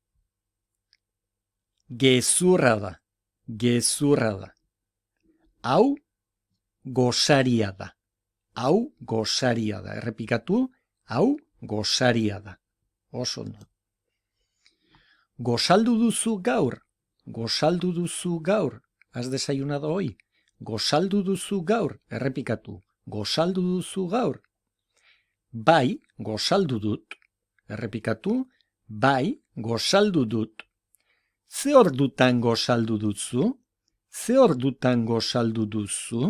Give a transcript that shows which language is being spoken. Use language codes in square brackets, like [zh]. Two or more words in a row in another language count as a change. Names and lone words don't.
[eu] Gezurra da. Gezurra da. Hau gosaria da. Hau gosaria da. Errepikatu, hau gosaria da. Oso ondo. Gozaldu duzu gaur. Gozaldu duzu gaur. [es] Has desayunado hoy. [eu] Gozaldu duzu gaur. Errepikatu. Gozaldu duzu gaur. Bai, gozaldu dut. Errepikatu. Bai, gozaldu dut. Ze ordutan gozaldu duzu? Ze ordutan gozaldu duzu?